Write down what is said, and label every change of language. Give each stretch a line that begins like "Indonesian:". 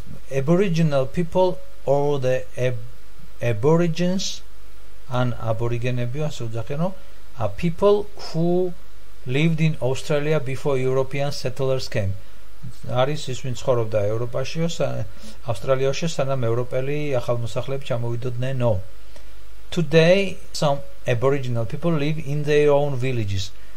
English: Aboriginal people or the aborigines and aborigenები
Georgian: ასე უძახენო
English: are people who lived in Australia before European settlers came.
Georgian: არის ის ვინც ცხოვრობდა ევროპაში, ავსტრალიაში სანამ ევროპელი ახალმოსახლეები ჩამოვიდოდნენ.
English: No. Today some aboriginal people live in their own villages.